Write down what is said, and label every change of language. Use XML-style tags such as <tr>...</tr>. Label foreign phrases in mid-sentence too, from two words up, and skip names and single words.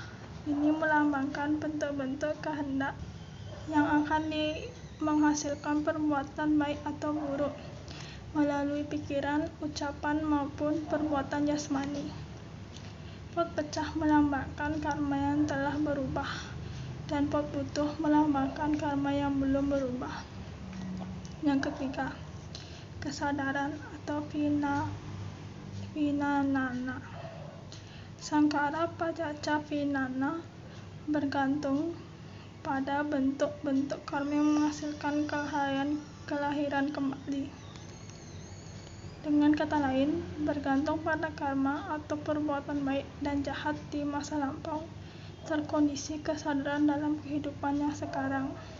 <id>Ini melambangkan bentuk-bentuk kehendak yang akan menghasilkan perbuatan baik atau buruk melalui pikiran, ucapan maupun perbuatan jasmani. Pot pecah melambangkan karma yang telah berubah, dan pot utuh melambangkan karma yang belum berubah. Yang ketiga, kesadaran atau vinana.</id> <pi>Sankhara pacacca vinana</pi> <id>bergantung pada bentuk-bentuk karma yang menghasilkan kelahiran kembali. Dengan kata lain, bergantung pada karma atau perbuatan baik dan jahat di masa lampau, terkondisi kesadaran dalam kehidupan yang sekarang.</id>